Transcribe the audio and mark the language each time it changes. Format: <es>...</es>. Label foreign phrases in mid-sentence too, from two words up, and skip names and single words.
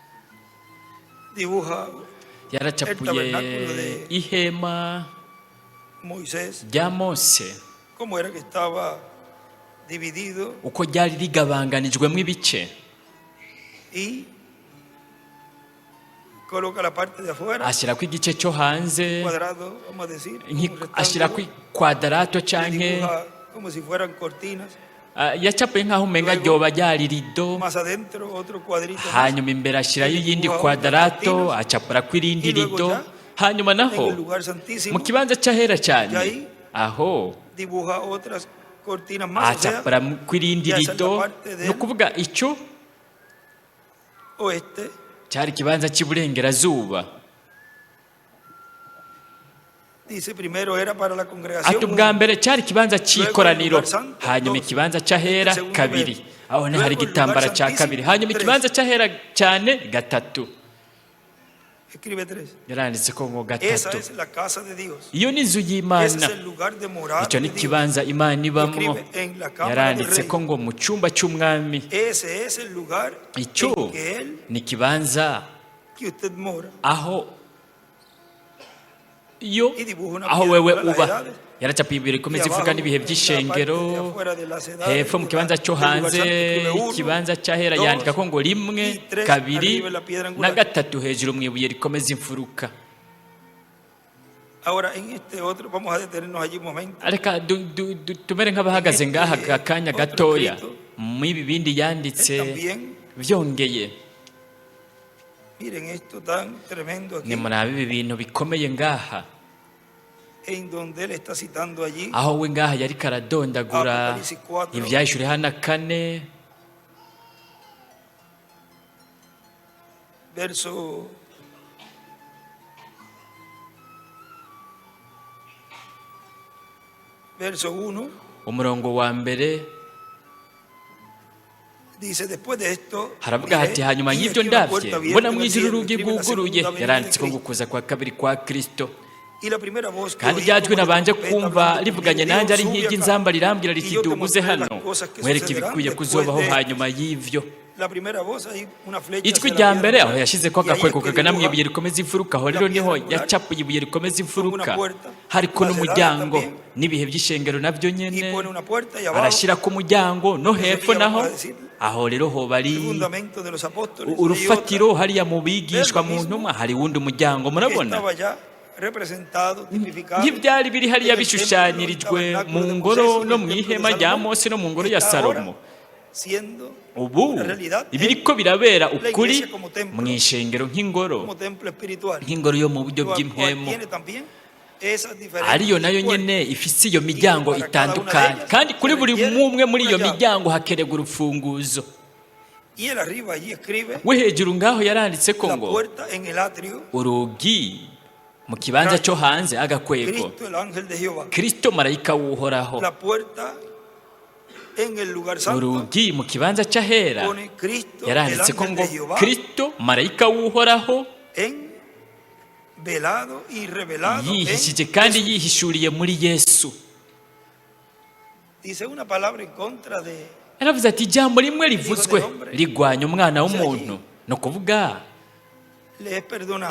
<es>Dibuja</es> <rn>yaracapuye ihema</rn> <es>Moisés,</es> <rn>rya Mose</rn> <es>cómo era que estaba dividido</es> <rn>uko ryari rigabanganijwemo ibice,</rn> <es>y coloca la parte de afuera,</es> <rn>ashyirako igice cyo hanze,</rn> <es>cuadrado, vamos a decir, como un</es> <rn>ashyirako</rn> <es>rectángulo,</es> <rn>kwadarato</rn> <es>le</es> <rn>canke</rn> <es>dibuja como si fueran cortinas,</es> <rn>yacapuye nk'aho umenga ryoba ryari rido,</rn> <es>más adentro otro cuadrito más,</es> <rn>hanyuma imbere ashyirayo iyindi kwadarato, acapurako irindi rido, hanyuma</rn> <es>en</es> <rn>naho</rn> <es>el lugar</es> <rn>mu</rn> <es>santísimo</es> <rn>kibanza cy'ahera cyane aho</rn> <es>dibuja otras cortinas más, o sea,</es> <rn>acapurako irindi</rn> <es>ya esa es la</es> <rn>rido.</rn> <es>parte del</es> <rn>Ni ukuvuga icyo</rn> <es>oeste.</es> <rn>cyari ikibanza cy'iburengerazuba.</rn> <es>Dice, primero era para la congregación,</es> <rn>Ati ubwa mbere cyari ikibanza cy'ikoraniro, hanyuma ikibanza cy'ahera kabiri, aho ni hari igitambara cya kabiri, hanyuma ikibanza cy'ahera cyane gatatu.</rn> <es>escribe 3.</es> <rn>Yaranditse ko ngo</rn> <es>Esa</es> <rn>gatatu.</rn> <es>es la casa de Dios.</es> <rn>Iyo ni inzu</rn> <es>Ese es</es> <rn>y'Imana,</rn> <es>el lugar de morada</es> <rn>icyo</rn> <es>de</es> <rn>ni</rn> <es>Dios.</es> <rn>ikibanza Imana ibamo.</rn> <es>Escribe en la cámara del</es> <rn>Yaranditse</rn> <es>rey.</es> <rn>ko ngo mu cyumba cy'umwami,</rn> <es>Ese es el lugar</es> <rn>icyo</rn> <es>en que él,</es> <rn>ni ikibanza</rn> <es>que usted mora.</es> <rn>aho iyo</rn> <es>Y dibuja una</es> <rn>aho</rn> <es>piedra</es> <rn>wewe</rn> <es>para las</es> <rn>uba.</rn> <es>edades.</es> <rn>Yaracapiye ibiri</rn> <es>Y</es> <rn>ikomeza</rn> <es>abajo,</es> <rn>ivuga n'ibihe</rn> <es>en la parte de</es> <rn>by'ishengero,</rn> <es>afuera de las edades,</es> <rn>hepfo mu kibanza cyo</rn> <es>del lugar</es> <rn>hanze</rn> <es>santo escribe uno,</es> <rn>ikibanza cy'ahera</rn> <es>dos,</es> <rn>yandika ko ngo rimwe,</rn> <es>y tres,</es> <rn>kabiri</rn> <es>arriba la piedra</es> <rn>na</rn> <es>angular.</es> <rn>gatatu hejuru mu ibuye rikomeza imfuruka.</rn> <es>Ahora en este otro, vamos a detenernos allí un momento.</es> <rn>Reka tumere nk'abahagaze ngaha akanya gatoya mu ibi bindi yanditse</rn> <es>También,</es> <rn>byongeye.</rn> <es>miren esto tan tremendo aquí,</es> <rn>Nimurabe ibi bintu bikomeye ngaha,</rn> <es>en donde él está citando allí,</es> <rn>aho we ngaha yari karadondagura</rn> <es>Apocalipsis 4.</es> <rn>ibyahishuriwe hana 4</rn> <es>verso 1,</es> <rn>umurongo wa mbere</rn> <es>dice, después de esto,</es> <rn>haravuga hati</rn> <es>miré,</es> <rn>hanyuma</rn> <es>y</es> <rn>y'ibyo</rn> <es>aquí una</es> <rn>ndabye</rn> <es>puerta abierta</es> <rn>mbona</rn> <es>en</es> <rn>mu</rn> <es>el</es> <rn>ijuru</rn> <es>cielo,</es> <rn>urugi</rn> <es>escribe la</es> <rn>rwuguruye,</rn> <es>segunda venida de</es> <rn>yaranditse ko</rn> <es>Cristo.</es> <rn>gukuza kwa kabiri kwa Kristo.</rn> <es>Y la primera voz que</es> <rn>Kandi</rn> <es>oí</es> <rn>ryajwi</rn> <es>como de</es> <rn>nabanje</rn> <es>trompeta</es> <rn>kumva</rn> <es>hablando</es> <rn>rivuganye</rn> <es>conmigo,</es> <rn>nanjye ari</rn> <es>dijo, "Sube</es> <rn>nk'iry'inzamba</rn> <es>acá,</es> <rn>rirambwira</rn> <es>y</es> <rn>riti</rn> <es>yo te</es> <rn>duguze</rn> <es>mostraré</es> <rn>hano</rn> <es>las cosas que</es> <rn>mwereke</rn> <es>sucederán</es> <rn>ibikwiye</rn> <es>después</es> <rn>kuzobaho</rn> <es>de esto."</es> <rn>hanyuma y'ivyo."</rn> <es>La primera voz, ahí una flecha</es> <rn>Ijwi</rn> <es>hacia la</es> <rn>rya</rn> <es>piedra</es> <rn>mbere aho</rn> <es>angular,</es> <rn>yashyize ko</rn> <es>y ahí</es> <rn>agakweko</rn> <es>es que</es> <rn>kagana mu</rn> <es>dibuja</es> <rn>ibuye rikomeza imfuruka, aho</rn> <es>la</es> <rn>rero niho</rn> <es>piedra angular,</es> <rn>yacapuye ibuye rikomeza imfuruka,</rn> <es>una puerta,</es> <rn>hariko</rn> <es>las</es> <rn>n'umuryango</rn> <es>edades también,</es> <rn>n'ibihe by'ishengero nabyo</rn> <es>y</es> <rn>nyene,</rn> <es>pone una puerta y abajo</es> <rn>arashyira ku muryango no</rn> <es>Ese</es> <rn>hepfo</rn> <es>día</es> <rn>naho,</rn> <es>vamos a decir,</es> <rn>aho rero hoba ari</rn> <es>el fundamento de los apóstoles, y</es> <rn>urufatiro</rn> <es>otra</es> <rn>hariya mu bigishwa mu ntumwa, hari wundi muryango</rn> <es>que</es> <rn>murabona</rn> <es>estaba ya representado, tipificado,</es> <rn>nk'ibyari biri hariya</rn> <es>en el templo,</es> <rn>bishushanyirijwe</rn> <es>el</es> <rn>mu</rn> <es>tabernáculo de</es> <rn>ngoro</rn> <es>Moisés,</es> <rn>no</rn> <es>en el</es> <rn>mu</rn> <es>templo de</es> <rn>ihema rya</rn> <es>Salomón,</es> <rn>Mose no mu ngoro ya</rn> <es>está ahora</es> <rn>Salomo.</rn> <es>siendo</es> <rn>Ubu</rn> <es>una realidad</es> <rn>ibiriko birabera</rn> <es>la</es> <rn>ukuri</rn> <es>iglesia como templo,</es> <rn>mu ishengero nk'ingoro,</rn> <es>como templo espiritual,</es> <rn>nk'ingoro yo mu buryo</rn> <es>cual</es> <rn>bw'impemu,</rn> <es>tiene también esas</es> <rn>ariyo</rn> <es>diferentes</es> <rn>nayo</rn> <es>puertas.</es> <rn>nyene ifise iyo miryango</rn> <es>para cada una de</es> <rn>itandukanye,</rn> <es>ellas</es> <rn>kandi kuri</rn> <es>se</es> <rn>buri</rn> <es>requiere</es> <rn>umwe muri iyo</rn> <es>una llave.</es> <rn>miryango hakenerwa urufunguzo.</rn> <es>Y él arriba allí escribe</es> <rn>We hejuru ngaho yaranditse ko</rn> <es>la</es> <rn>ngo</rn> <es>puerta en el atrio,</es> <rn>urugi mu kibanza cyo hanze agakweko,</rn> <es>Cristo el ángel de Jehová,</es> <rn>Kristo marayika w'uhoraho.</rn> <es>la puerta en el lugar santo,</es> <rn>Urugi mu kibanza cy'ahera</rn> <es>pone Cristo el</es> <rn>yaranditse ko</rn> <es>ángel</es> <rn>ngo</rn> <es>de Jehová,</es> <rn>Kristo marayika w'uhoraho</rn> <es>en velado y revelado en</es> <rn>yihishije kandi</rn> <es>Jesús.</es> <rn>yihishuriye muri Yesu.</rn> <es>Dice una palabra en contra de</es> <rn>Yaravuze ati ijambo rimwe rivuzwe rigwanya umwana w'umuntu, ni ukuvuga</rn> <es>le es perdonado.</es>